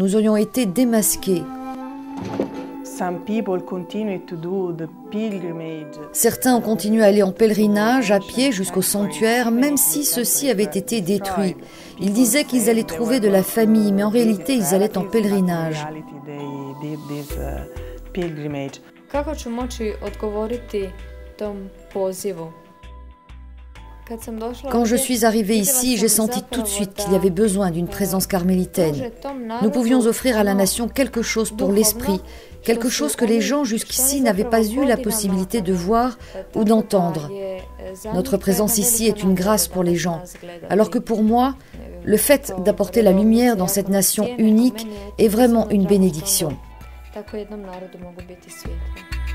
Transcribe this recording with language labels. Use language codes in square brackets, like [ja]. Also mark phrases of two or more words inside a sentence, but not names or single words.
[fr] Nous aurions été démasqués. Certains ont continué à aller en pèlerinage, à pied jusqu'au sanctuaire, même si ceux-ci avaient été détruits. Ils disaient qu'ils allaient trouver de la famille, mais en réalité, ils allaient en pèlerinage. [hr] Kako ću moći odgovoriti tom pozivu? [fr] Quand je suis arrivée ici, j'ai senti tout de suite qu'il y avait besoin d'une présence carmélitaine. Nous pouvions offrir à la nation quelque chose pour l'esprit, quelque chose que les gens jusqu'ici n'avaient pas eu la possibilité de voir ou d'entendre. Notre présence ici est une grâce pour les gens, alors que pour moi, le fait d'apporter la lumière dans cette nation unique est vraiment une bénédiction. [hr] Tako jednom narodu mogu biti svjetlo.